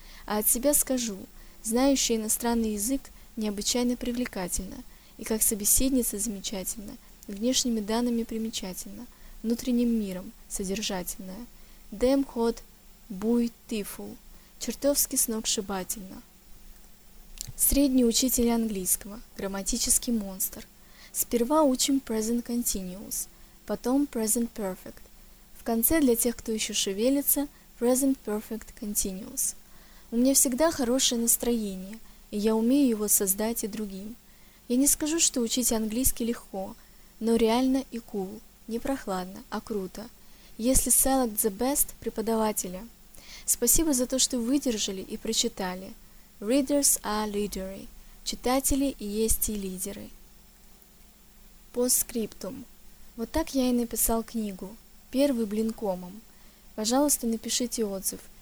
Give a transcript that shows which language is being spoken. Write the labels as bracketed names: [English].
[Russian] А от себя скажу, знающая иностранный язык необычайно привлекательна, и как собеседница замечательна, внешними данными примечательна, внутренним миром содержательная. [English] «Damn hot beautiful». [Russian] Чертовски сногсшибательно. Средний учитель английского. Грамматический монстр. Сперва учим present continuous, потом present perfect. В конце, для тех, кто еще шевелится, present perfect continuous. У меня всегда хорошее настроение, и я умею его создать и другим. Я не скажу, что учить английский легко, но реально и cool. Не прохладно, а круто. Если [English] select the best [Russian] преподавателя. Спасибо за то, что выдержали и прочитали. [English] Readers are leaders. [Russian] Читатели и есть и лидеры. Постскриптум. Вот так я и написал книгу. Первый блин комом. Пожалуйста, напишите отзыв.